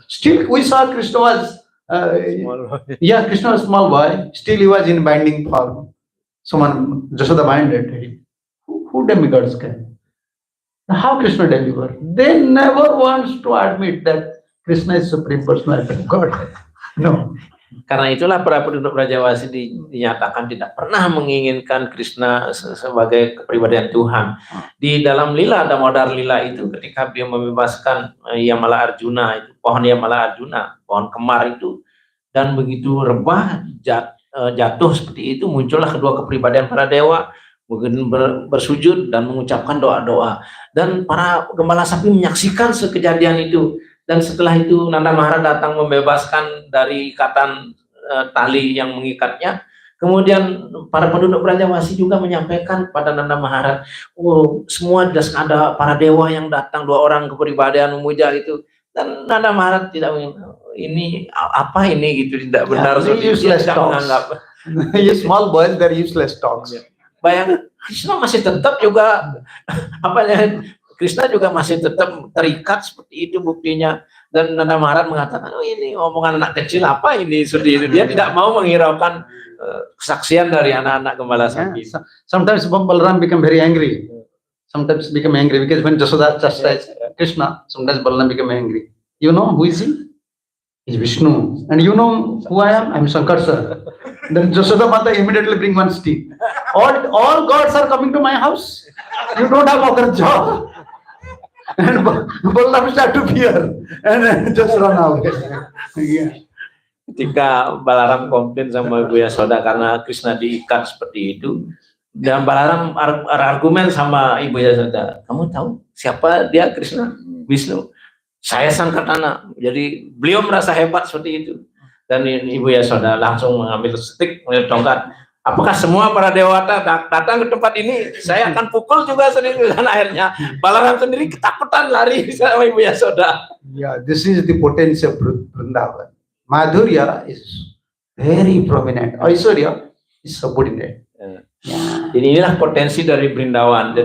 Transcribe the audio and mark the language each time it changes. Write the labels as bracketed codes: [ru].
[en] Still, we saw Krishna was, Krishna was small boy. Still, he was in binding form. Someone, Jasoda minded him. Who demigods came? How Krishna deliver? They never wants to admit that Krishna is Supreme Personality of God. No. [id] Karena itulah para penduduk Brajawasi dinyatakan tidak pernah menginginkan Krishna sebagai kepribadian Tuhan. Di dalam lila Damodar lila itu, ketika dia membebaskan Yamala Arjuna, itu pohon Yamala Arjuna, pohon kemar itu, dan begitu rebah jatuh seperti itu, muncullah kedua kepribadian para dewa, mungkin bersujud dan mengucapkan doa-doa. Dan para gembala sapi menyaksikan sekejadian itu. Dan setelah itu Nanda Maharaj datang membebaskan dari ikatan tali yang mengikatnya. Kemudian para penduduk Brajawasi juga menyampaikan pada Nanda Maharaj, semua ada para dewa yang datang, 2 orang kepribadian memuja itu. Dan Nanda Maharaj tidak ini apa ini gitu, tidak benar. Dia tidak menganggap. [en] Small boys, they're useless talks. [id] Bayangkan Krishna masih tetap juga Krishna juga masih tetap terikat seperti itu buktinya. Dan Nanda Maharaj mengatakan, ini omongan anak kecil apa ini, seperti itu. Dia tidak mau menghiraukan kesaksian dari anak-anak gembala sapi. [en] Sometimes Balaram become very angry. Sometimes become angry because when Jasoda chastised Krishna, sometimes Balaram become angry. You know who is he? He's Vishnu. And you know who I am? I'm Shankar sir. Then Jasoda Mata immediately bring one stick. All gods are coming to my house. You don't have other job. And Balaram start to fear and just run away. [id] Ketika Balaram komplain sama Ibu Yasoda karena Krishna diikat seperti itu, dan Balaram argumen sama Ibu Yasoda, kamu tahu siapa dia Krishna? Vishnu. Saya Sankatana. Jadi beliau merasa hebat seperti itu. Dan Ibu Yasoda langsung mengambil stick, mengambil tongkat. Apakah semua para dewata datang ke tempat ini? Saya akan pukul juga sendiri. Dan akhirnya Balaram sendiri ketakutan lari sama Ibu Yasoda. [en] Yeah, this is the potential of Vrindavan. Madhurya is very prominent. Aishwarya is subordinate. [id] Jadi inilah potensi dari Brindavan.